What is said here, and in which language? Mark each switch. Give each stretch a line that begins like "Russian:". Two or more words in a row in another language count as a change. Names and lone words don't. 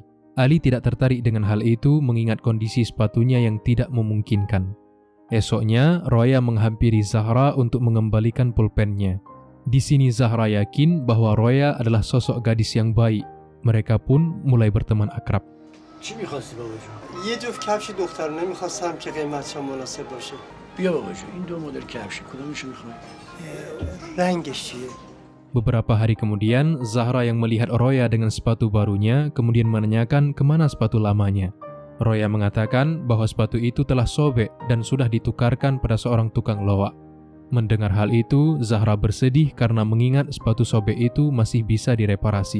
Indonesian: Ali tidak tertarik dengan hal itu mengingat kondisi sepatunya yang tidak memungkinkan. Esoknya, Roya menghampiri Zahra untuk mengembalikan pulpennya. Di sini Zahra yakin bahwa Roya adalah sosok gadis yang baik. Mereka pun mulai berteman akrab.
Persian: چی می‌خواستی بابا جون؟ یه جفت کفش دخترانه می‌خواستم که قیمتش مناسب باشه. بیا بابا جون این دو مدل کفش کدومشو می‌خوای؟ رنگش چیه؟
Indonesian: Beberapa hari kemudian, Zahra yang melihat Roya dengan sepatu barunya kemudian menanyakan kemana sepatu lamanya. Roya mengatakan bahwa sepatu itu telah sobek dan sudah ditukarkan pada seorang tukang loak. Mendengar hal itu, Zahra bersedih karena mengingat sepatu sobek itu masih bisa direparasi.